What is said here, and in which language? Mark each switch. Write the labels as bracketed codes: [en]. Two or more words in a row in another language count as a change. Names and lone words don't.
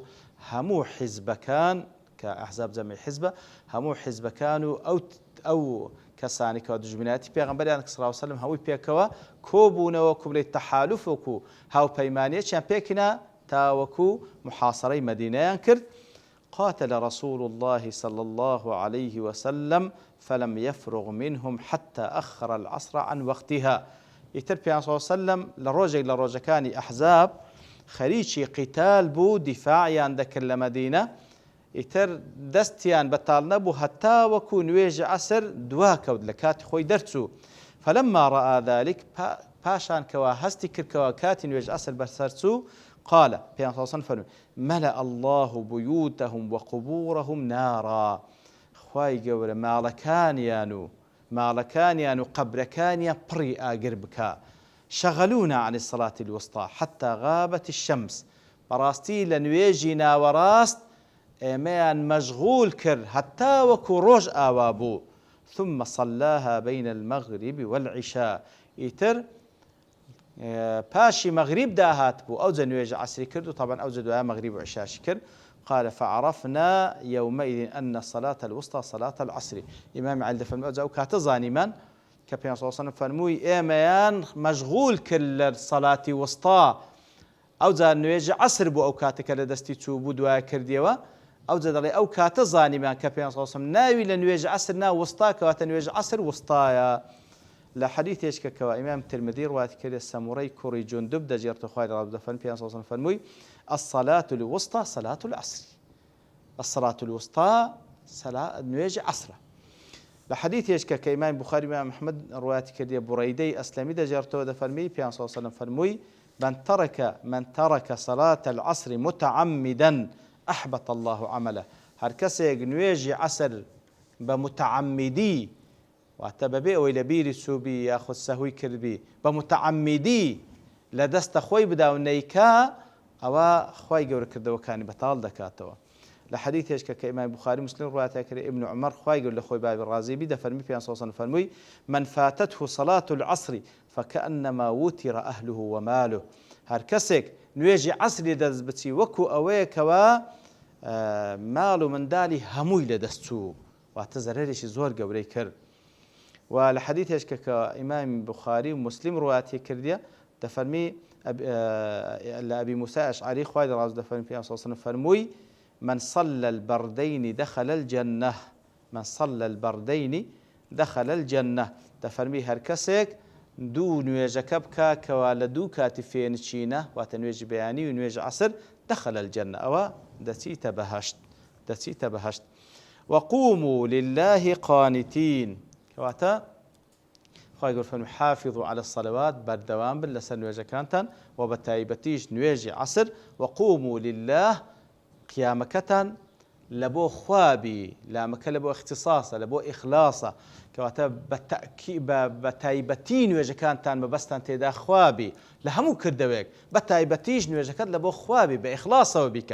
[ckb] هەموو حیزبەکان کە ئەحزاب جەمعی حیزبە هەموو حیزبەکان و ئەو کەسانی کەوا دوژمنایەتی پێغەمبەریان [ar] صلی الله علیه وسلم [ckb] هەمووی پێکەوە کۆبوونەوە کە بڵێ تەحالوف وەکو هاوپەیمانیەکیان پێکنا تاوەکو محاصرەی مەدینەیان کرد [ar] قاتل رسول الله صلى الله عليه وسلم فلم يفرغ منهم حتى أخر العصر عن وقتها [ckb] ئیتر پێیان [ar] صلی الله علیه وسلم [ckb] لە ڕۆژێک لە ڕۆژەکانی ئەحزاب خەریکی قیتال بوو دیفاعیان دەکرد لە مەدینە ئیتر دەستیان بەتاڵ نەبوو هەتا وەکو نوێژی عەسر دواکەوت لە کاتی خۆی دەرچوو [ar] فلما رأى ذلك [ckb] پاشان کەوا هەستی کردکەوە کاتی نوێژی عەسر بەسەر چوو قال پیان [ar] صلی الله علیه وسلم ملأ الله بيوتهم وقبورهم نارا [ckb] خوای گەورە ماڵەکانیان و قەبرەکانیان پڕی ئاگر بکە [ar] شغلونا عن الصلاة الوسطى حتى غابت الشمس [ckb] بەڕاستی لە نوێژی ناوەڕاست ئێمەیان مەشغول کرد هەتا وەکو ڕۆژ ئاوا بوو [ar] ثم صلاها بين المغرب والعشاء [ckb] ئیتر پاشی مەغریب داهات بوو ئەوجە نوێژی عەسری کرد و طبعا ئەوجە دوای مەغریب و عشاشی کرد [ar] قال فعرفنا يومئذ أن صلاة الوسطى صلاة العصر [ckb] إمام علي دەفەرمێ ئەوجا ئەو کاتە زانیمان کە پێغەمبەر [ar] صلی الله علیه و سلم [ckb] فەرمووی ئێمەیان مەشغول کرد لە سەڵاتی وستا ئەوجا نوێژی عەسر بوو ئەو کاتەکە لە دەستی چوو بوو دوای کردیەوە ئەوجا دەڵێ ئەو کاتە زانیمان کە پێغەمبەر [ar] صلی الله علیه و سلم [ckb] ناوی لە نوێژی عەسر نا وستا کەواتە نوێژی عەسر وستایە لە حەدیثێک کەوا ئیمام ترمذی ڕوایەت کردێ سەموڕەی کوڕی جوندوب دەجێڕێتەوە خوای لێ ڕازی بێ پێغەمبەر [ar] صلی الله علیه و سلم [ckb] فەرمووی [ar] الصلاة الوسطى صلاة العصر الصلاة الوسطى [ckb] نوێژی عەسرە لە حەدیثێک کە ئیمام بوخاری و ئیمام ئەحمەد ڕوایەتی کردێ بوڕەیدەی ئەسلەمی دەجێڕێتەوە دەفەرمی پێغەمبەر [ar] صلی الله علیه و سلم [ckb] فەرمووی [ar] من ترك صلاة العصر متعمدا أحبط الله عمله. [ckb] هەر کەسێک نوێژی عەسر بە متعەممیدی واتە بەبێ ئەوەی لە بیری چووبی یاخود سەهووی کردبی بە متعەممیدی لە دەستە خۆی بدا و نەیکا ئەوە خوای گەورە کردەوەکانی بەتاڵ دەکاتەوە. لە حەدیثێکە کە ئیمام بوخاری مسلم ڕواتە کرد ئیبن عومەر خوای گەورە لە خۆی بابی ڕازی بی دەفەرمی پێیان سەڵسەڵەم فەرمووی [ar] من فاتته صلاة العصر فكأنما وتر أهله وماله. [ckb] هەر کەسێک نوێژی عەسری دەست بچی وەکو ئەوەیەکەوە ماڵ و منداڵی هەمووی لە دەست چوو واتە زەرەرێکی زۆر گەورەی کرد. و لە حەدیثێکە کە ئیمام بوخاری و مسلم ڕواتی کردیە دەفەرمی لە ئەبی موسى ئەشعەری خوای ڕاز دەفەرمی پێیان سەڵسەڵەم فەرمووی [ar] من صلى البردين دخل الجنة. من صلى البردين دخل الجنة. [ckb] دەفەرمی هەر کەسێک دوو نوێژەکە بکە کەوا لە دوو کاتی فێنچینە واتە نوێژی بەیانی و نوێژی عەسر [ar] دخل الجنة [ckb] ئەوە دەچیتە بەهەشت دەچیتە بەهەشت. [ar] وقوموا لله قانتين [ckb] کەواتە خوای گەورە فەرمووی [ar] حافظوا على الصلوات [ckb] بەردەوام بن لەسەر نوێژەکانتان و بە تایبەتیش نوێژی عەسر [ar] وقوموا لله [ckb] قیامەکەتان لە بۆ خوابی لامەکە لە بۆ اختصاسە لە بۆ ئیخلاسە کەواتە بە تایبەتی نوێژەکانتان بەبەستان تێدا خوابی لە هەموو کردەوەیەک بە تایبەتیش نوێژەکەت لە بۆ خوابی بە ئیخلاسەوە بیکە.